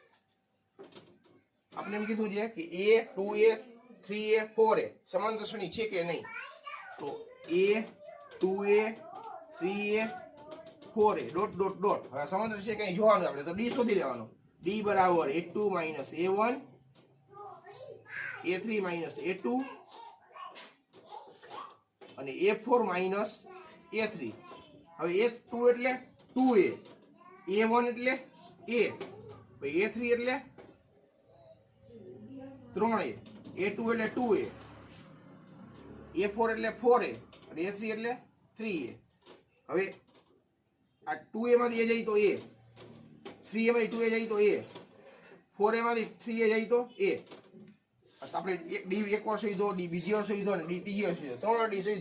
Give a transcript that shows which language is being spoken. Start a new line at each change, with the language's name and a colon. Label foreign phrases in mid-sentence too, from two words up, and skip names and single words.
Gujarati: આપણે એમ કીધું છે કે a 2a 3a 4a સમાંતર શ્રેણી છે કે નહીં. તો a 2a 3a 4a
English: dot dot dot.
Gujarati: હવે સમાંતર છે કે જોવાનું આપણે તો d શોધી લેવાનો. d બરાબર a2 માઇનસ a1 a3 માઇનસ a2 અને a4 માઇનસ a3. હવે a2 એટલે 2a, a1 એટલે a, a3 એટલે 3a, a2 એટલે 2a, a4 એટલે 4a અને a3 એટલે 3a. હવે આ 2a માંથી a જાય તો a, 3a માંથી 2a જાય તો a, 4a માંથી 3a જાય તો a. આપણે એક ડી એક વાર શોધો, ડી બીજી વાર શોધો અને ડી ત્રીજી વાર શોધો, 3 ડી શોધો.